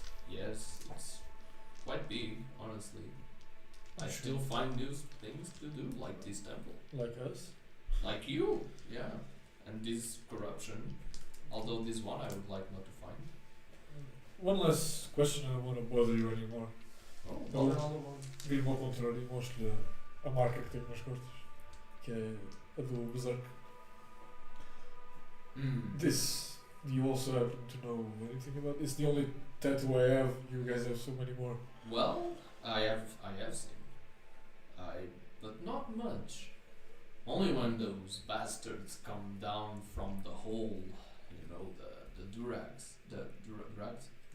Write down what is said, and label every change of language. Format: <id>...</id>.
<en>Yes, it's quite big, honestly. I Sure. still find new things to do, like this temple. Like us. Like you, yeah. And this corruption. Although this one I would like not to find. One last question, I don't want to bother you anymore. Oh, Well, well, another one.</en> <pt>Vim ao contrário e mostro-lhe a marca que tenho nas costas, que é a do Berserk.</pt> <en>This, do you also happen to know anything about? It's the only tattoo I have. You guys have so many more. Well, I have seen. But not much. Only when those bastards come down from the hole, you know, the Durags, drugs.</en>